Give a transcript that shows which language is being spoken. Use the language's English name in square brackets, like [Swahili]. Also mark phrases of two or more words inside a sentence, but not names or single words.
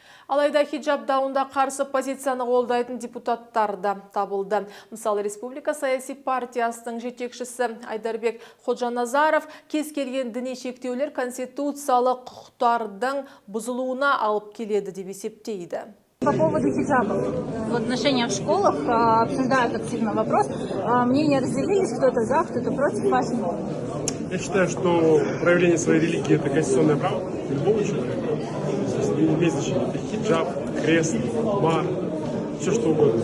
[Kazakh] Алайда хиджаб дауында қарсы позицияны қолдайтын депутаттар да табылды. Мысалы, Республика саяси партиясының жетекшісі Айдарбек Ходжаназаров кез келген діни шектеулер конституциялық құқықтардың бұзылуына алып келеді деп есептейді. [Russian] По поводу хиджаба. В отношениях в школах обсуждают активно вопрос. Мнения разделились, кто-то за, кто-то против. Ваше мнение? Я считаю, что проявление своей религии – это конституционное право любого человека. Не имеет значения. Это хиджаб, крест, мар, все что угодно.